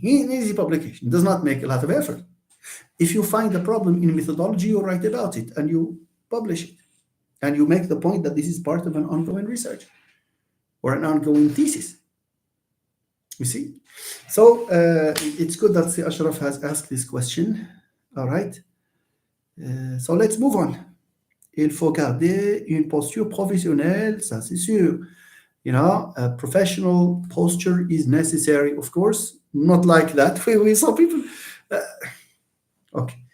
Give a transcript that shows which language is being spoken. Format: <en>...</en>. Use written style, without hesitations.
<en>Easy publication. It does not make a lot of effort. If you find a problem in methodology, you write about it and you publish it. And you make the point that this is part of an ongoing research or an ongoing thesis. You see? So it's good that Si Ashraf has asked this question. All right. So let's move on.</en> <fr>Il faut garder une posture professionnelle, ça c'est sûr.</fr> <en>A professional posture is necessary, of course. Not like that. We saw people. Okay.</en>